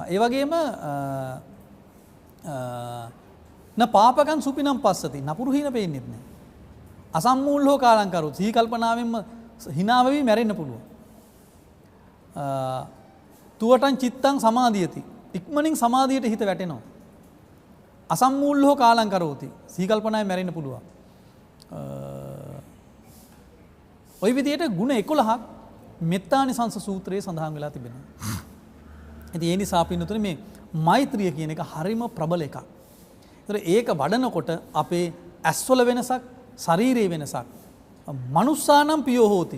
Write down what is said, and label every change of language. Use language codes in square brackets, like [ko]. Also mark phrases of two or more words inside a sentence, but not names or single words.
[si] ඒ වගේම [pi] න පාපකන් සුපිනම් පස්සති [si] නපුරු හීන පේන්නේ නැහැ. [pi] අසම්මූල්හෝ කාලං කරොත් [si] සිහි කල්පනාවෙන්ම hina වෙවි මැරෙන්න පුළුවන්. [pi] තුවටන් චිත්තං සමාධියති. [si] ඉක්මනින් සමාධියට හිත වැටෙනවා. [pi] අසම්මූල්හෝ කාලං කරෝති. [si] සිහි කල්පනාවෙන් මැරෙන්න පුළුවන්. ওই විදිහට ගුණ 11ක් මෙත්තානිසංස සූත්‍රයේ සඳහන් වෙලා තිබෙනවා. ඉතින් ඒ නිසා පින්නතුනේ මේ මෛත්‍රිය කියන එක හරිම ප්‍රබල එකක්. ඒතර ඒක වඩනකොට අපේ ඇස්වල වෙනසක්, ශරීරයේ වෙනසක්, [pi] මනුස්සානම් පියෝ හෝති.